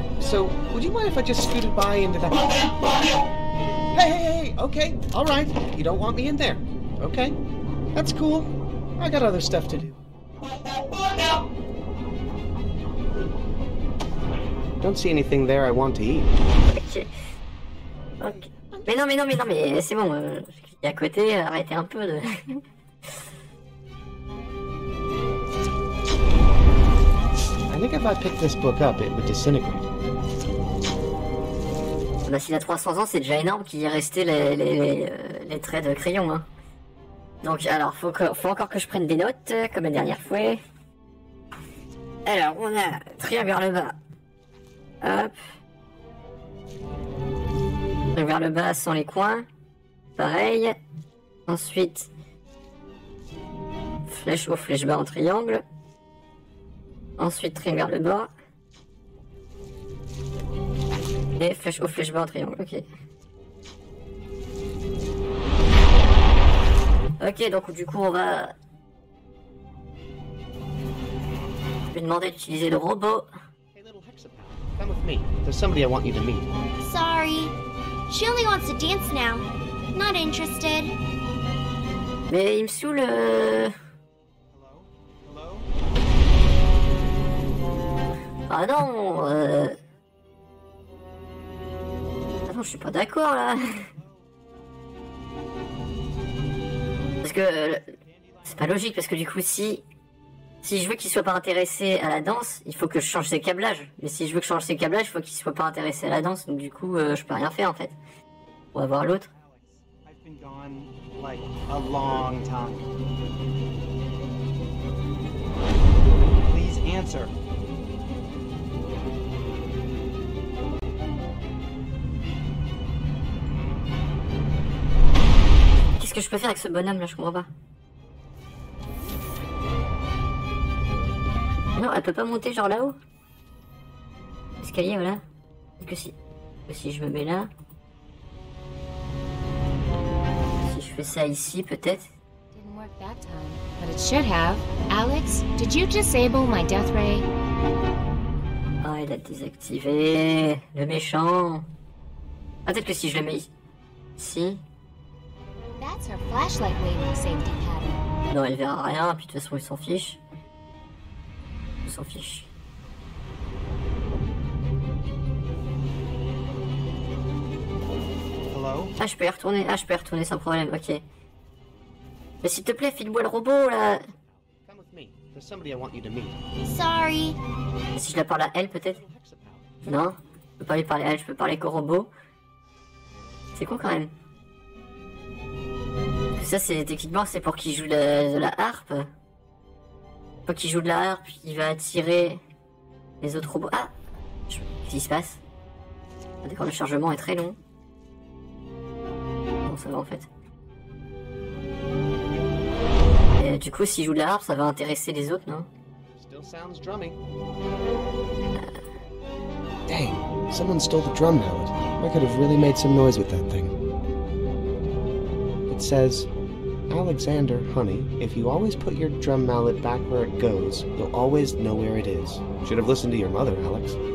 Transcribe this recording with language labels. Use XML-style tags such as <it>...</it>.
<en>So, would you mind if I just scooted by into that... Hey, okay, alright. You don't want me in there. Okay, that's cool. I got other stuff to do. Don't see anything there I want to eat.</en> <fr>Ok. Mais non, c'est bon. Je clique à côté, arrêtez un peu de...</fr> <en>I think if I picked this book up, it would disintegrate.</en> <fr>Bah, s'il a 300 ans, c'est déjà énorme qu'il y ait resté les traits de crayon. Hein. Donc, alors, faut encore que je prenne des notes, comme la dernière fois. Alors, on a triangle vers le bas. Hop. Triangle vers le bas sans les coins. Pareil. Ensuite, flèche haut, flèche bas en triangle. Ensuite, triangle vers le bas. Et flèche haut, flèche bas en triangle, ok. Ok, donc du coup on va... Je vais demander d'utiliser le robot.</fr> <en>Come with me. There's somebody I want you to meet. Sorry. She only wants to dance now. Not interested.</en> <fr>Mais il me saoule... Ah non Ah non, je suis pas d'accord là. Parce que c'est pas logique parce que du coup si Si je veux qu'il soit pas intéressé à la danse, il faut que je change ses câblages. Mais si je veux que je change ses câblages, il faut qu'il soit pas intéressé à la danse. Donc du coup, je peux rien faire en fait. On va voir l'autre.</fr> <en>I've been gone like a long time. Please answer.</en> <fr>Qu'est-ce que je peux faire avec ce bonhomme là? Je comprends pas. Non, elle peut pas monter genre là-haut. Escalier, voilà. Est-ce que si je me mets là. Si je fais ça ici, peut-être.</fr> <en>Didn't work that time, but it should have. Alex, did you disable my death ray?</en> <fr>Ah, il a désactivé. Le méchant. Ah, peut-être que si je le mets ici.</fr> <en>That's her flashlight waving safety pattern.</en> <fr>Non, elle verra rien, puis de toute façon, il s'en fiche. Il s'en fiche.</fr> <en>Hello?</en> <fr>Ah, je peux y retourner. Ah, je peux y retourner sans problème, ok. Mais s'il te plaît, file-moi le robot, là.</fr> <en>Come with me. There's somebody I want you to meet. Sorry.</en> <fr>Et si je la parle à elle, peut-être? Non, je peux pas lui parler à elle, je peux parler qu'au robot. C'est con, quand même. Ça, c'est techniquement, c'est pour qu'il joue de la harpe. Pour qu'il joue de la harpe, il va attirer les autres robots. Ah! Qu'est-ce qui se passe? Ah, d'accord, le chargement est très long. Bon, ça va en fait. Et du coup, s'il joue de la harpe, ça va intéresser les autres, non?</fr> <en>Still sounds drummy. Dang, someone stole the drum mallet. I could have really made some noise with that thing. It says, Alexander, honey, if you always put your drum mallet back where it goes, you'll always know where it is. Should have listened to your mother, Alex.</en>